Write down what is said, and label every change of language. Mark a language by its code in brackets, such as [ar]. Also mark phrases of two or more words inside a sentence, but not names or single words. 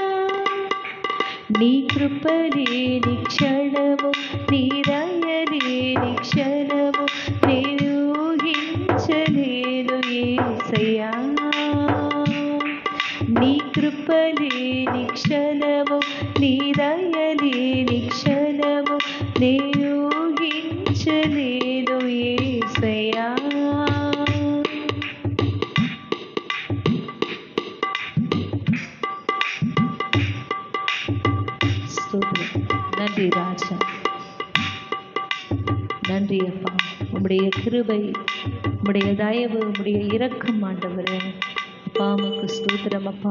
[te] నీ కృప లేని క్షణము, నీ దయ లేని క్షణము, నేను ఊహించలేను యేసయ్యా. నీ కృప లేని క్షణము, నీ దయ లేని క్షణము, నేను ఊహించలేను యేసయ్యా. [ta] நன்றி ராஜா. நன்றி அப்பா. உம்முடைய கிருபை, உம்முடைய தயவு, உம்முடைய இரக்கம் ஆண்டவரே அப்பா உமக்கு ஸ்தோத்திரம் அப்பா.